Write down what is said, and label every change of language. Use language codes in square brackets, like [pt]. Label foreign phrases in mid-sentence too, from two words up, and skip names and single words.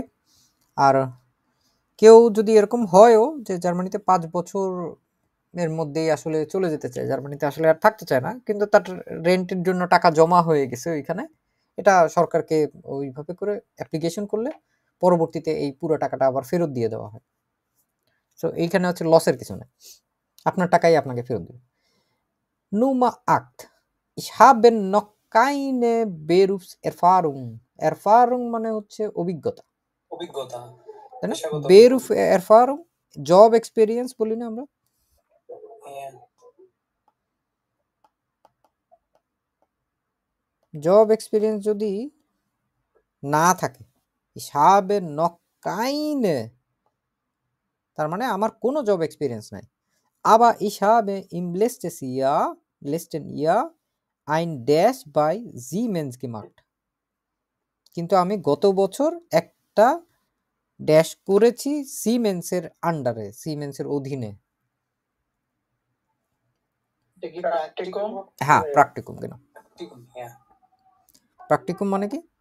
[bn] আর কেউ যদি এরকম হয়ও যে জার্মানিতে 5 বছর এর মধ্যেই আসলে চলে যেতে চায়, জার্মানিতে আসলে আর থাকতে চায় না, কিন্তু তার রেন্টের জন্য টাকা জমা হয়ে গেছে ওইখানে, এটা সরকারকে ওইভাবে করে অ্যাপ্লিকেশন করলে পরবর্তীতে এই পুরো টাকাটা আবার ফেরত দিয়ে দেওয়া হয়। সো এইখানে হচ্ছে লসের কিছু নেই, আপনার টাকাই আপনাকে ফেরত দেবে। [de] Nummer 8. Ich habe noch keine Berufserfahrung. [bn] Erfahrung মানে হচ্ছে অভিজ্ঞতা, অভিজ্ঞতা, তাই না? পেশাগত [de] Beruf Erfahrung, [en] job experience [bn] বলি না আমরা। হ্যাঁ, [en] job experience [bn] যদি না থাকে, [de] ich habe noch keine, [bn] তার মানে আমার কোনো [en] job experience [bn] নাই। [de] Aber ich habe im letzten Jahr ein Dash bei Siemens gemacht. [bn] কিন্তু আমি গত বছর একটা ড্যাশ করেছি সিমেন্সের আন্ডারে, সিমেন্সের অধীনে। এটা কি প্র্যাকটিকুম, হ্যাঁ, প্র্যাকটিকুম কেন? প্র্যাকটিকুম, হ্যাঁ, প্র্যাকটিকুম মানে কি?